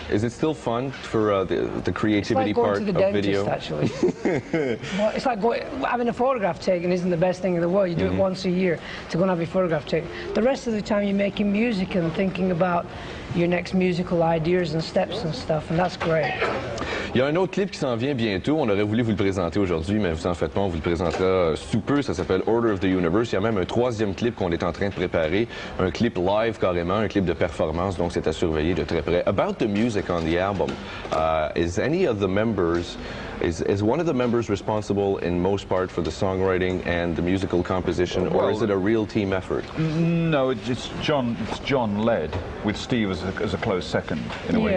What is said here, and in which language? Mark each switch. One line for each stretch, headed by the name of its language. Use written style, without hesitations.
English: Is it still fun for the creativity part of video? It's like going to the dentist, actually. Well, it's like having a photograph taken isn't the best thing in the world. You do it once a year to go and have your photograph taken. The rest of the time you're making music and thinking about your next musical ideas and steps and stuff, and that's great.
French: Il y a un autre clip qui s'en vient bientôt. On aurait voulu vous le présenter aujourd'hui, mais vous en faites pas, on vous le présentera sous peu. Ça s'appelle Order of the Universe. Il y a même un troisième clip qu'on est en train de préparer, un clip live carrément, un clip de performance, donc c'est à surveiller de très près.
English: About the music on the album, is one of the members responsible in most part for the songwriting and the musical composition, or is it a real team effort? No, it's John led, with Steve as a close second in a way.